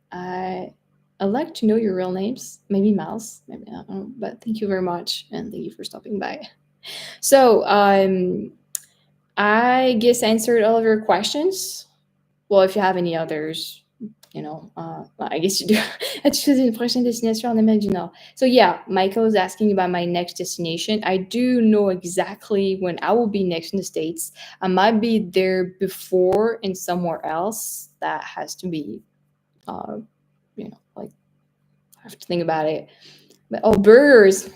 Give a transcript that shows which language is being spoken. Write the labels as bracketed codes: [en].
[en] I'd like to know your real names. Maybe Miles, maybe not. But thank you very much, and thank you for stopping by. So, I guess I answered all of your questions. Well, if you have any others, I guess you do. [fr] As-tu choisi une prochaine destination en Amérique du Nord? [en] So yeah, Michael is asking about my next destination. I do know exactly when I will be next in the States. I might be there before in somewhere else. That has to be, like I have to think about it. But, oh, burgers!